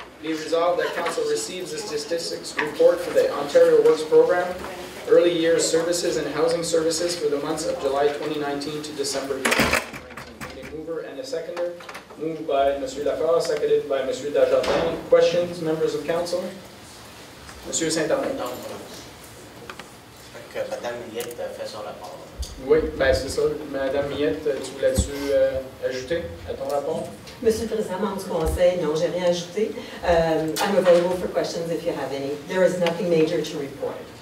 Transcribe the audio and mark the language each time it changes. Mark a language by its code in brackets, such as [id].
[en] Be resolved that Council receives the statistics report for the Ontario Works Program, Early Years Services and Housing Services for the months of July 2019 to December 2019. Need a mover and a seconder. Moved by M. Lafleur, seconded by M. Desjardins. Questions, members of Council? M. Saint-Amour. [fr] Que Mme Millette fait son rapport. Oui, bien c'est ça. Mme Millette, tu voulais-tu ajouter à ton rapport? Monsieur le Président, membre du Conseil, non, j'ai rien ajouté. [en] I'm available for questions if you have any. There is nothing major to report.